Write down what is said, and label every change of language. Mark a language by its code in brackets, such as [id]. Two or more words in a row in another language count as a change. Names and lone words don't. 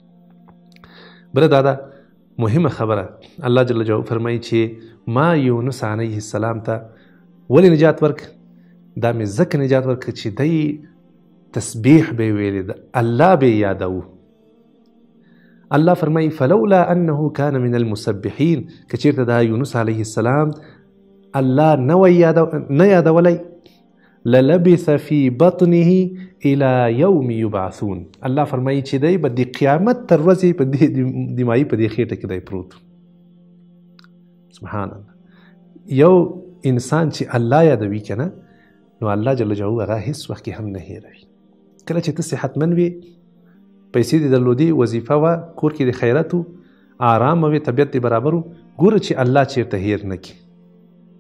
[ps] بله دا ده مهمه خبره، الله [ar] جل جلاله [ps] فرمایي چې ما یونس [ar] علیه السلام [ps] ته ولې نجات ورک؟ دا مې ځکه نجات ورک چې دی تسبیح به ویلې ده، الله به یادوو. الله فرمایي [ar] فلولا انه كان من المسبحين، [ps] که چیرته دا یونس [ar] علیه السلام [ps] الله نه یادولی، [ar] للبث في بطنه الى يوم يبعثون. [ps] الله فرمایي چې دی به د قیامت تر ورځې په دې د ماهي په دې خېټه کې دی پروت. [ar] سبحان الله. [ps] یو انسان چې الله یادوي که نه، نو الله [ar] جل جلاله [ps] هغه هیڅ وخت کې هم نه هیروي. کله چې ته صحتمند وي، پیسې دې درلودې، وظیفه وه، کور کې د خیرت و، آرام وي، طبیعت دې برابر و، ګوره چې الله چېرته هیر نه کړي.